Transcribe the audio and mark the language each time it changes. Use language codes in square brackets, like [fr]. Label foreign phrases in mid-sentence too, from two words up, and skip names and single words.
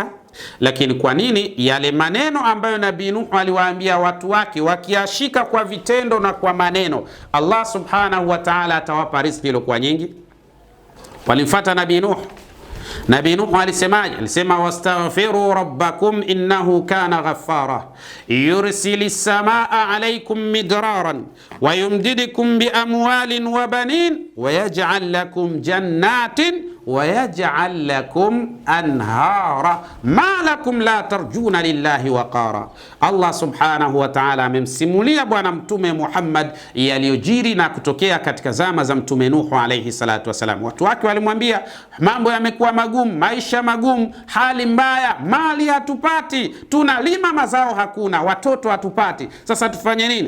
[sw] Lakini kwa nini yale maneno ambayo Nabii Nuh aliwaambia watu wake wakiashika kwa vitendo na kwa maneno, Allah [ar] سبحانه وتعالى [sw] atawapa riziki iliyokuwa nyingi? Walimfuata Nabii Nuh. Nabii Nuh alisemaje? [ar] Alisema استغفروا ربكم إنه كان غفارا يرسل السماء عليكم مدرارا ويمددكم بأموال وبنين ويجعل لكم جنات ويجعل لكم أنهارا ما لكم لا ترجون لله وقارا. [sw] Allah [ar] سبحانه وتعالى [sw] amemsimulia bwana mtume Muhammad yaliyojiri na kutokea katika zama za mtume Nuh [ar] عليه الصلاة والسلام. [sw] Watu wake walimwambia mambo yamekuwa magumu, maisha magumu, hali mbaya, mali hatupati, tunalima mazao hakuna, watoto hatupati, sasa tufanye nini?